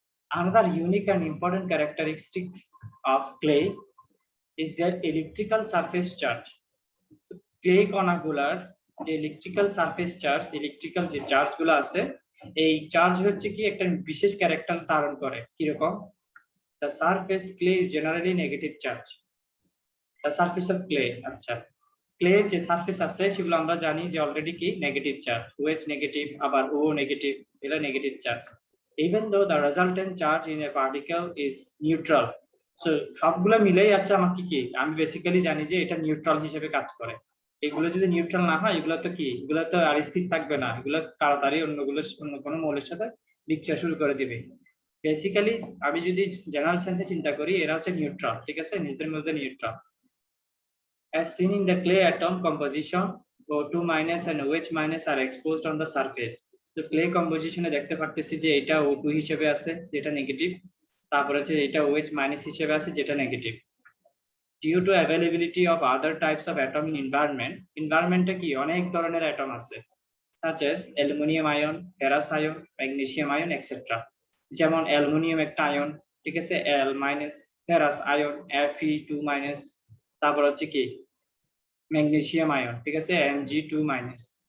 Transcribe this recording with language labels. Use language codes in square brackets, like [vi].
[en] Another unique and important characteristic of clay is their electrical surface charge. [bn] Clay কণাগুলার যে electrical surface charge, electrical যে charge গুলো আছে, এই charge হচ্ছে কি একটা বিশেষ ক্যারেক্টার ধারণ করে। কিরকম? [en] The surface clay is generally negative charge. The surface of clay, [bn] আচ্ছা, ক্লে যে সারফেস আছে সেগুলো আমরা জানি যে অলরেডি কি নেগেটিভ চার্জ, OH নেগেটিভ, আবার O নেগেটিভ, এটা negative charge. [en] Even though the resultant charge in a particle is neutral, so [bn] সবগুলো মিলেই আছে আমাকে কি, আমি বেসিক্যালি জানি যে এটা নিউট্রাল হিসেবে কাজ করে। এগুলো যদি নিউট্রাল না হয় এগুলো তো কি, এগুলো তো আর স্থির থাকবে না, এগুলো তাড়াতাড়ি অন্য কোনো মৌলের সাথে বিক্রিয়া শুরু করে দিবে। বেসিক্যালি আমি যদি জেনারেল সেন্সে চিন্তা করি এরা হচ্ছে নিউট্রাল, ঠিক আছে, নিজেদের মধ্যে neutral. [en] As seen in the clay atom composition, O2 minus and OH minus are exposed on the surface. So clay composition [bn] এ দেখতে পারতেছি যে এটা O2 হিসেবে আছে যেটা নেগেটিভ, তারপরে হচ্ছে এটা OH মাইনাস হিসেবে আছে যেটা negative. [en] Due to availability of other types of atom in environment [bn] কি অনেক ধরনের অ্যাটম আছে, [en] such as [bn] aluminium ion, ferrous ion, magnesium ion etcetera. যেমন অ্যালুমিনিয়াম একটা আয়ন, ঠিক আছে, Al minus, ferrous ion Fe2 minus, তারপর হচ্ছে কি ম্যাগনেসিয়াম আয়ন, ঠিক আছে, Mg2 মাইনাস।